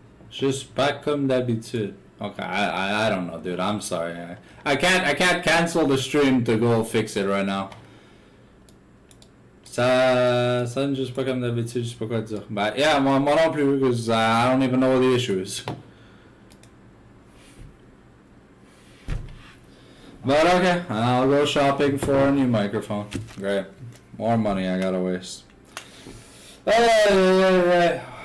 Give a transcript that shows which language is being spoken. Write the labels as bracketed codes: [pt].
[fr] Just pas comme d'habitude. [en] Okay, I don't know, dude. I'm sorry. I can't cancel the stream to go fix it right now. [fr] Ça sonne juste pas comme d'habitude. Je sais pas quoi dire. [en] But yeah, [fr] moi non plus, [en] because I don't even know what the issue is. But okay, I'll go shopping for a new microphone. Great. More money I gotta waste. Hey.